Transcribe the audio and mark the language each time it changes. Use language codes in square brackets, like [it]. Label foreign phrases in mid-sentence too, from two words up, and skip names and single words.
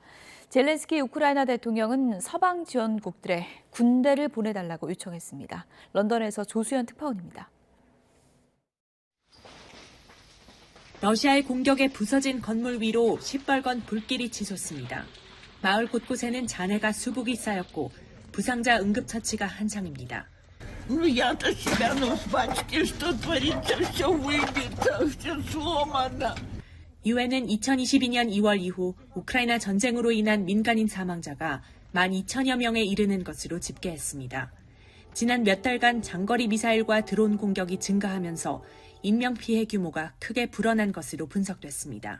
[ko] 젤렌스키 우크라이나 대통령은 서방 지원국들에 군대를 보내달라고 요청했습니다. 런던에서 조수연 특파원입니다. 러시아의 공격에 부서진 건물 위로 시뻘건 불길이 치솟습니다. 마을 곳곳에는 잔해가 수북이 쌓였고 부상자 응급처치가 한창입니다. [ru] Я-то себя, ну, батюшки, что творится, все выбито, все сломано. [ko] 유엔은 2022년 2월 이후 우크라이나 전쟁으로 인한 민간인 사망자가 12,000여 명에 이르는 것으로 집계했습니다. 지난 몇 달간 장거리 미사일과 드론 공격이 증가하면서 인명피해 규모가 크게 불어난 것으로 분석됐습니다.